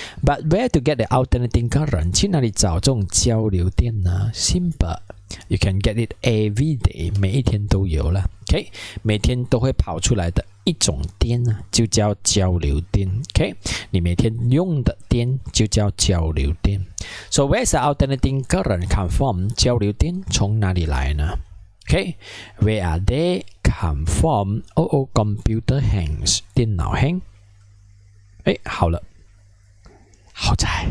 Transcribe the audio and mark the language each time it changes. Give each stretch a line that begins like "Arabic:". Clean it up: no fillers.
English: But where to get the alternating current?
Chinese: 去哪里找这种交流电呢
English: ？Simple, you can get it every day.
Chinese: 每一天都有了 ，okay， 每天都会跑出来的一种电呢，就叫交流电 ，okay， 你每天用的电就叫交流电。
English: So where's the alternating current come from?
Chinese: 交流电从哪里来呢？
English: Okay, where are they come from? Computer hangs.
Chinese: 电脑 hang. 好了，好在。